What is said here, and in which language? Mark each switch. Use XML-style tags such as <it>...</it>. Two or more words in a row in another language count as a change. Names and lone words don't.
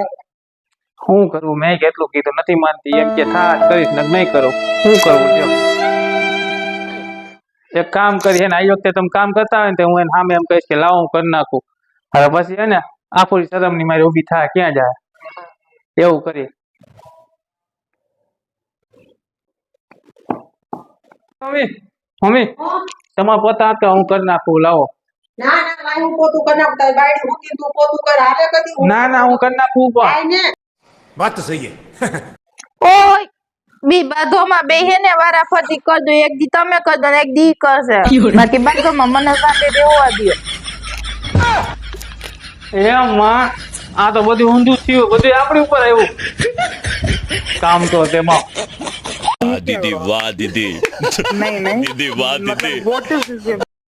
<gu>શું કરવું મેં કેટલું કીધું નથી માનતી એમ કે થા કરીશ ને નહીં કરું શું કરવું જો એક કામ કરી એને આ વખતે તમે કામ કરતા હોય ને તો હું એને સામે એમ કહીશ કે લાવો હું કરી નાખું હવે પછી હે ને આફોડી શરમ ની મારી ઊભી થાય ક્યાં જાય એવું કરી મમ્મી મમ્મી હો? તમારા પોતા હતા હું કરી નાખું લાવો ના ના ભાઈ હું પોતું કરી નાખું તારી બાયડી મૂકી તું પોતું કર હાલે કદી ના ના હું કરી નાખું પણ કાંઈ ને</gu> <hi>बात तो सही है</hi> <gu>ઓય બી બાધોમાં બેહે ને વારાફરતી કર દો એક દી તમે કર દો ને એક દી કરશે બાકી બાધોમાં મને સાથે રહેવા દો એ માં આ તો બધું ઊંધું થયું બધું આપણી ઉપર આવ્યું કામ તો તેમાં</gu> <hi>दीदी वाह दीदी नहीं नहीं दीदी वाह दीदी</hi>